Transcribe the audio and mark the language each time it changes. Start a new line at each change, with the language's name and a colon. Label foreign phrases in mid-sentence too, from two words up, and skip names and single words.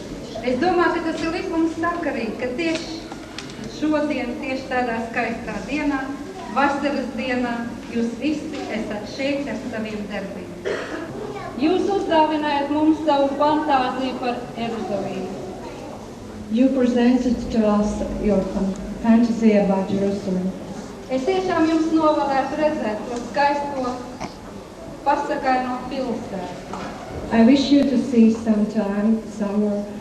Latvian: Es domāju, ka tas ir likums sakarīgi, ka tieši šodien, tieši tādā skaistā dienā, vasaras dienā, jūs visi esat šeit ar saviem darbiem. Jūs uzdāvinājat mums savu fantāziju par Jeruzalemi.
English: You presented to us your fantasy about Jerusalem.
Latvian: Es tiešām jums novēlētu redzēt to skaisto pasakaino pilsētu.
English: I wish you to see sometime, somewhere.